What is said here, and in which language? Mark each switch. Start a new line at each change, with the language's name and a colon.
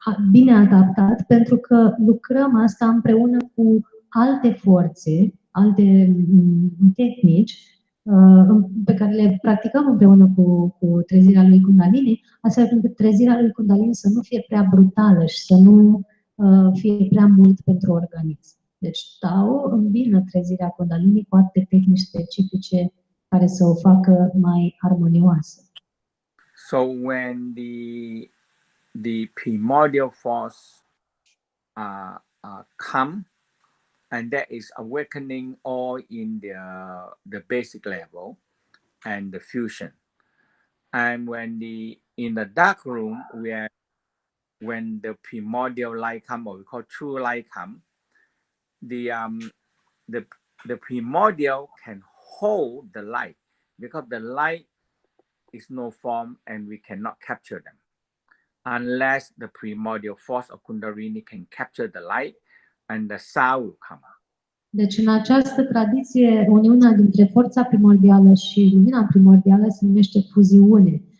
Romanian: bine adaptat, pentru că lucrăm asta împreună cu alte forțe, alte tehnici pe care le practicăm împreună cu trezirea lui Kundalini, astfel încât trezirea lui Kundalini să nu fie prea brutală și să nu fie prea mult pentru organism. Deci Tao îmbină trezirea Kundalini cu alte tehnici specifice care să o facă mai armonioasă.
English: So when the primordial force come, and that is awakening all in the basic level and the fusion. And in the dark room, when the primordial light come, or we call true light come, the primordial can hold the light, because the light is no form and we cannot capture them unless the primordial force of Kundalini can capture the light and the sound will come out.
Romanian: Deci în această tradiție, uniunea dintre forța primordială și lumina primordială se numește fuziune.